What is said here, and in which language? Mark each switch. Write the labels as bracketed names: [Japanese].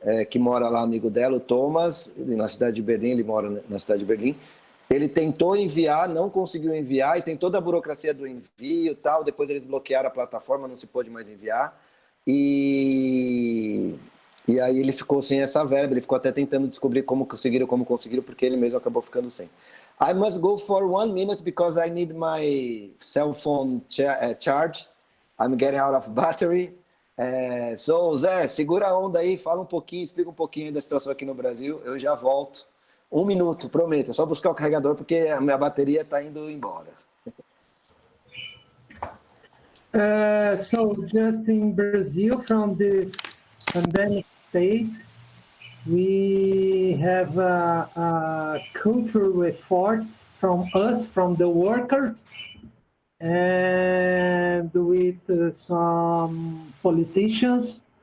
[Portuguese] que mora lá, amigo dela, o Thomas, na cidade de Berlim, ele mora na cidade de Berlim, ele tentou enviar, não conseguiu enviar, e tem toda a burocracia do envio e tal, depois eles bloquearam a plataforma, não se pôde mais enviar, e aí ele ficou sem essa verba, ele ficou até tentando descobrir como conseguiram, porque ele mesmo acabou ficando sem. [English] I must go for 1 minute because I need my cell phone charge. I'm getting out of battery. [Portuguese] So, Zé, segura a onda aí, fala um pouquinho, explica um pouquinho aí da situação aqui no Brasil. Eu já volto. 1 minuto, prometo. É só buscar o carregador porque a minha bateria está indo embora. [English] So, just in Brazil, from this pandemic state, we have a cultural effort from us, from the workers, and with some politicians.